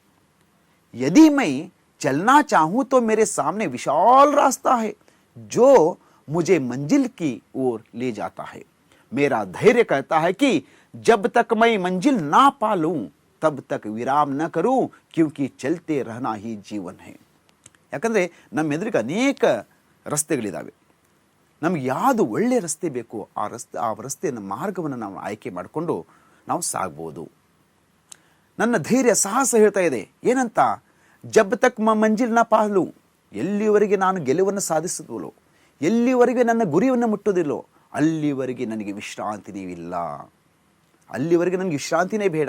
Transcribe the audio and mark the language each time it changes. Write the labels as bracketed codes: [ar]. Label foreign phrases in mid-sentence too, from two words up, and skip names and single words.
[hi] यदि मैं चलना चाहूं तो मेरे सामने विशाल रास्ता है जो मुझे मंजिल की ओर ले जाता है। मेरा धैर्य कहता है कि जब तक मैं मंजिल ना पा लूं तब तक विराम न करूं, क्योंकि चलते रहना ही जीवन है। [kn] ಯಾಕಂದರೆ ನಮ್ಮ ಎದುರಿಗೆ ಅನೇಕ ರಸ್ತೆಗಳಿದ್ದಾವೆ. ನಮಗೆ ಯಾವುದು ಒಳ್ಳೆಯ ರಸ್ತೆ ಬೇಕೋ ಆ ರಸ್ತೆಯ ಮಾರ್ಗವನ್ನು ನಾವು ಆಯ್ಕೆ ಮಾಡಿಕೊಂಡು ನಾವು ಸಾಗ್ಬೋದು. ನನ್ನ ಧೈರ್ಯ ಸಾಹಸ ಹೇಳ್ತಾ ಇದೆ ಏನಂತ, [hi] जब तक मंजिल न पा लूं, [kn] ಎಲ್ಲಿವರೆಗೆ ನಾನು ಗೆಲುವನ್ನು ಸಾಧಿಸೋದಿಲ್ಲೋ, ಎಲ್ಲಿವರೆಗೆ ನನ್ನ ಗುರಿಯನ್ನು ಮುಟ್ಟೋದಿಲ್ಲೋ ಅಲ್ಲಿವರೆಗೆ ನನಗೆ ವಿಶ್ರಾಂತಿನೇ ಇಲ್ಲ, ಅಲ್ಲಿವರೆಗೆ ನನಗೆ ವಿಶ್ರಾಂತಿನೇ ಬೇಡ.